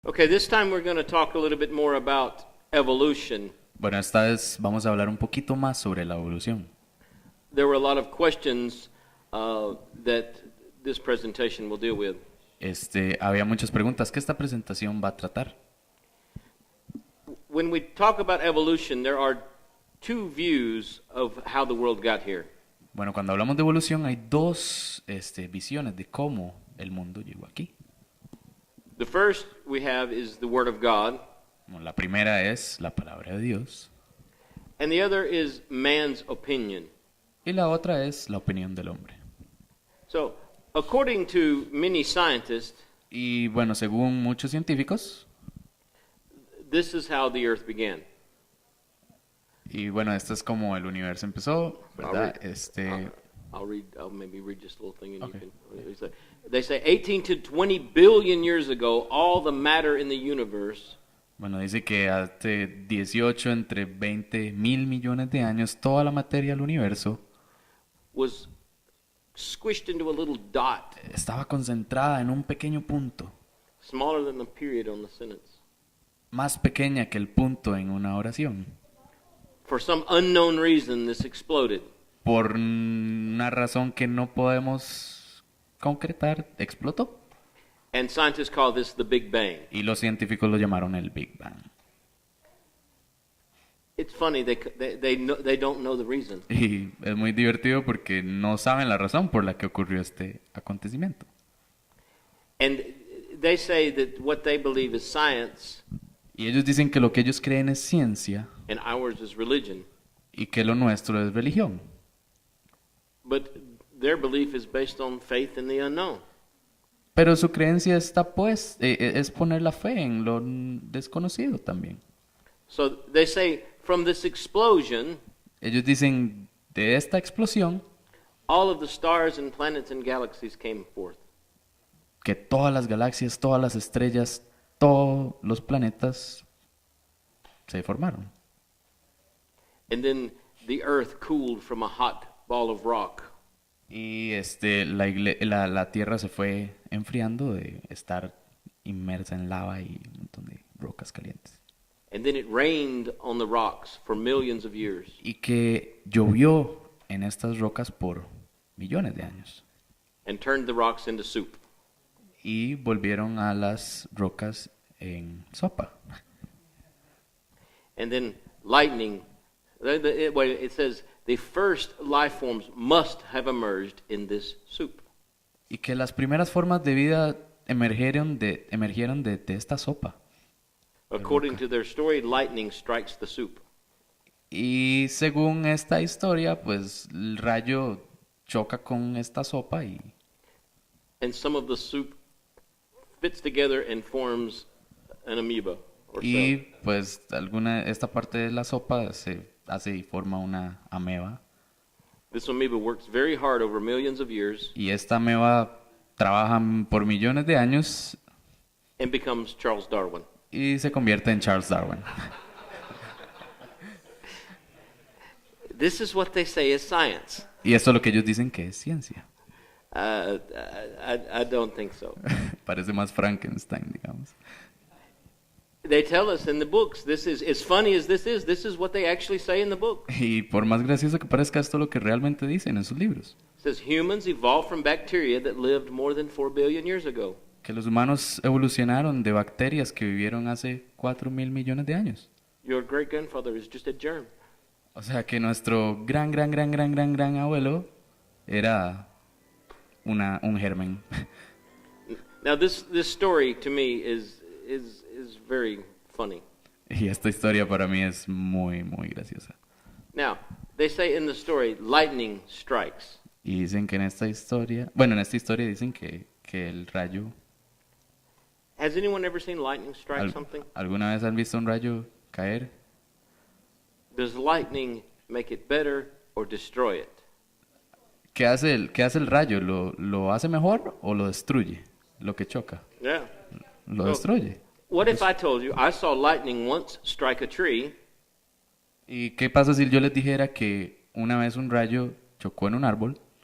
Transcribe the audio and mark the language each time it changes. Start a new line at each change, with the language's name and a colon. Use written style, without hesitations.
English: Okay, this time we're going to talk a little bit more about evolution.
Spanish: Bueno, esta vez vamos a hablar un poquito más sobre la evolución.
English: There were a lot of questions that this presentation will deal with.
Spanish: Había muchas preguntas que esta presentación va a tratar.
English: When we talk about evolution, there are two views of how the world got here.
Spanish: Bueno, cuando hablamos de evolución hay dos visiones de cómo el mundo llegó aquí.
English: The first we have is the Word of God,
Spanish: Bueno, la primera es la palabra de Dios
English: and the other is man's opinion.
Spanish: y la otra es la opinión del hombre.
English: So, according to many scientists,
Spanish: Y bueno, según muchos científicos,
English: this is how the earth began.
Spanish: y bueno, esto es como el universo empezó, ¿verdad?
English: I'll maybe read just a little thing and Okay. you can. They say 18 to 20 billion years ago, all the matter in the universe
Spanish: Bueno, dice que hace 18 entre 20 mil millones de años, toda la materia del universo
English: was squished into a little dot,
Spanish: estaba concentrada en un pequeño punto,
English: smaller than the period on the sentence.
Spanish: más pequeña que el punto en una oración.
English: For some unknown reason, this exploded.
Spanish: Por una razón que no podemos concretar, explotó.
English: And scientists call this the Big Bang.
Spanish: Y los científicos lo llamaron el Big Bang.
English: It's funny, they don't know the reason.
Spanish: Y es muy divertido porque no saben la razón por la que ocurrió este acontecimiento.
English: And they say that what they believe is science
Spanish: Y ellos dicen que lo que ellos creen es ciencia
English: and ours is religion.
Spanish: y que lo nuestro es religión.
English: But their belief is based on faith in the unknown.
Spanish: Pero su creencia está pues, es poner la fe en lo desconocido también.
English: So they say from this explosion,
Spanish: Ellos dicen, de esta explosión,
English: all of the stars and planets and galaxies came forth.
Spanish: que todas las galaxias, todas las estrellas, todos los planetas se formaron.
English: And then the earth cooled from a hot ball of rock.
Spanish: Y la Tierra se fue enfriando de estar inmersa en lava y un montón de rocas calientes.
English: And then it rained on the rocks for millions of years.
Spanish: Y que llovió en estas rocas por millones de años.
English: And turned the rocks into soup.
Spanish: Y volvieron a las rocas en sopa.
English: And then lightning, it says the first life forms must have emerged in this soup.
Spanish: Y que las primeras formas de vida emergieron de esta sopa.
English: According to their story, lightning strikes the soup.
Spanish: Y según esta historia, pues el rayo choca con esta sopa
English: And some of the soup fits together and forms an amoeba or cell.
Spanish: pues esta parte de la sopa se hace y forma una ameba.
English: This amoeba works very hard over millions of years
Spanish: Y esta ameba trabaja por millones de años
English: and becomes Charles Darwin.
Spanish: y se convierte en Charles Darwin.
English: This is what they say is science.
Spanish: Y esto es lo que ellos dicen que es ciencia.
English: I don't think so.
Spanish: Parece más Frankenstein, digamos.
English: They tell us in the books, this is, as funny as this is what they actually say in the book.
Spanish: Y por más gracioso que parezca, esto es lo que realmente dicen en sus libros.
English: It says humans evolved from bacteria that lived more than 4 billion years ago.
Spanish: Que los humanos evolucionaron de bacterias que vivieron hace 4.000 millones de años.
English: Your great grandfather is just a germ.
Spanish: O sea que nuestro gran abuelo era un germen.
English: Now this story to me is very funny.
Spanish: Y esta historia para mí es muy graciosa.
English: Now, they say in the story, lightning strikes.
Spanish: Y dicen que en esta historia dicen que el rayo...
English: Has anyone ever seen lightning strike something?
Spanish: ¿Alguna vez han visto un rayo caer?
English: Does lightning make it better or destroy it?
Spanish: ¿Qué hace el rayo? ¿Lo hace mejor o lo destruye? Lo que choca.
English: Yeah.
Spanish: Lo
English: So,
Spanish: destruye.
English: What if I told you I saw lightning once strike a tree
Spanish: ¿Y qué pasa si yo les dijera que una vez un rayo chocó en un árbol